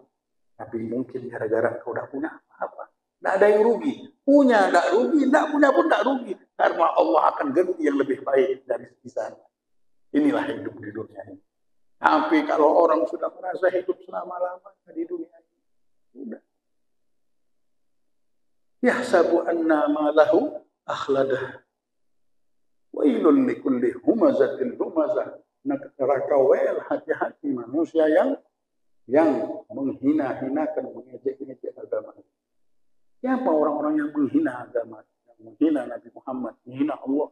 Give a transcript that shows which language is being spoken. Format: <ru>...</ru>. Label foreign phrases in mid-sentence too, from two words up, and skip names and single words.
<id>Tapi mungkin gara-gara engkau tidak punya apa-apa. Tidak ada yang rugi. Punya tidak rugi, tidak punya pun tidak rugi. Karena Allah akan ganti yang lebih baik dari sana. Inilah hidup di dunia ini. Tapi kalau orang sudah merasa hidup selama-lamanya di dunia ini, sudah.</id> <ar>يحسب أن ما له أخلده. ويل لكل همزة همزة.</ar> <id>Neraka wel, hati-hati manusia yang menghina-hinakan, mengejek-ngejek agama. Siapa orang-orang yang menghina agama, yang menghina Nabi Muhammad, menghina Allah?</id>